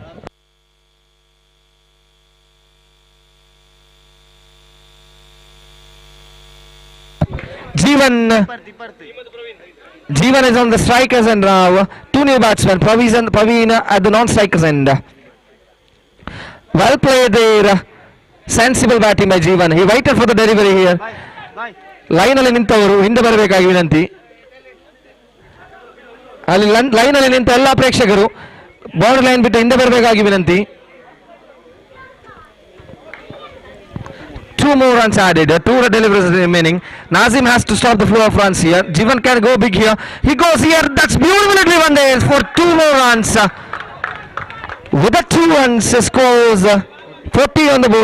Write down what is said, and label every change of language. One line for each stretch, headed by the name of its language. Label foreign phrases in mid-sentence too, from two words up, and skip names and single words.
English: Jeevan is on the strikers end now. Two new batsmen, Praveen at the non-strikers end. Well played there. Sensible batting by Jeevan. He waited for the delivery here.
Kannada: ಲೈನ್ ಅಲ್ಲಿ ನಿಂತವರು ಹಿಂದೆ ಬರಬೇಕಾಗಿ ವಿನಂತಿ. ಅಲ್ಲಿ ಲೈನ್ ಅಲ್ಲಿ ನಿಂತ ಎಲ್ಲ ಪ್ರೇಕ್ಷಕರು
English: border line
Kannada: ಬಿಟ್ಟು ಹಿಂದೆ ಬರಬೇಕಾಗಿ ವಿನಂತಿ.
English: 2 more runs added, 2 deliveries remaining. Nazim has to stop the flow of runs here. Jeevan can go big here. He goes here. That's beautifully driven there for 2 more runs. With the 2 runs, scores 40 on the board.